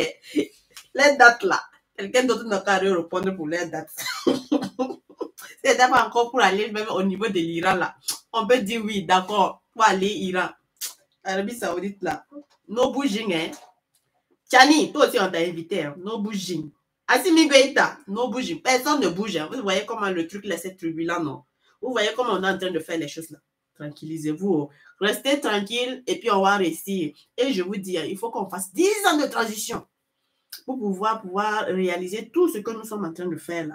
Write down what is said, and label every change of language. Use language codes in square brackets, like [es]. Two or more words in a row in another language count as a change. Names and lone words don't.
[fr] Les dates là. Quelqu'un d'autre n'a qu'à répondre pour les dates. C'est d'abord encore pour aller même au niveau de l'Iran là. On peut dire oui, d'accord, pour aller Iran. Arabie Saoudite là. No bouging, hein. Chani, toi aussi on t'a invité, hein. No bouging. Assimi Goïta, no bouging. Personne ne bouge. Hein. Vous voyez comment le truc là, c'est turbulent, non? Vous voyez comment on est en train de faire les choses là. Tranquillisez-vous. Restez tranquille et puis on va réussir. Et je vous dis, il faut qu'on fasse 10 ans de transition pour pouvoir réaliser tout ce que nous sommes en train de faire là.